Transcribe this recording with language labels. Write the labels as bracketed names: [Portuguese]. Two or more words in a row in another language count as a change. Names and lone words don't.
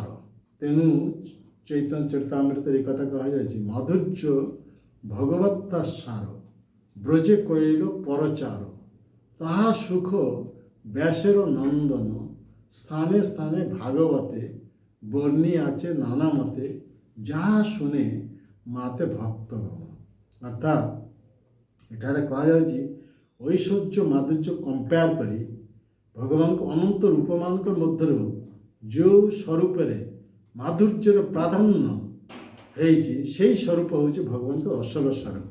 [Odia] ତେଣୁ ଚୈତନ୍ୟ ଚରିତାମୃତରେ ଏ କଥା କୁହାଯାଇଛି, [Bangla] মাধুর্য ভগবত্তা সার, ব্রজে কৈল পরচার, তাহা সুখ ব্যাসর নন্দন, স্থানে স্থানে ভাগবতে, বর্ণি আছে নানা মতে, যাহা শুনে মাতে ভক্তগণ। [Odia] ଅର୍ଥାତ୍ ଏଠାରେ କୁହାଯାଉଛି ଐଶ୍ୱର୍ଯ୍ୟ ମାଧୁର୍ଯ୍ୟ କମ୍ପେୟାର କରି ଭଗବାନଙ୍କ ଅନନ୍ତ ରୂପମାନଙ୍କ ମଧ୍ୟରୁ ଯେଉଁ ସ୍ୱରୂପରେ ମାଧୁର୍ଯ୍ୟର ପ୍ରାଧାନ୍ୟ ହେଇଛି ସେହି ସ୍ୱରୂପ ହେଉଛି ଭଗବାନଙ୍କ ଅସଲ ସ୍ୱରୂପ।